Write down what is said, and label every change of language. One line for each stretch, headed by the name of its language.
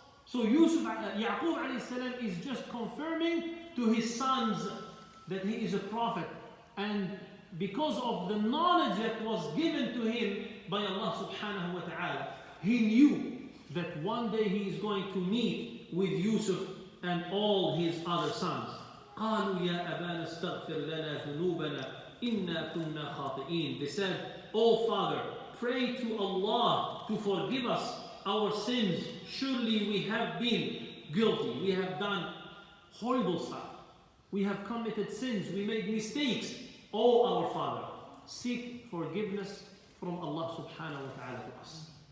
English: So Yaqub alayhi salam is just confirming to his sons that he is a prophet, and because of the knowledge that was given to him by Allah subhanahu wa ta'ala, he knew that one day he is going to meet with Yusuf and all his other sons.
Arabic: قالوا يا أبانا استغفر لنا ذنوبنا إنا كنا خاطئين.
English: They said, "Oh Father, pray to Allah to forgive us our sins. Surely we have been guilty. We have done horrible stuff. We have committed sins. We made mistakes. Oh our Father, seek forgiveness from Allah subhanahu wa ta'ala to us."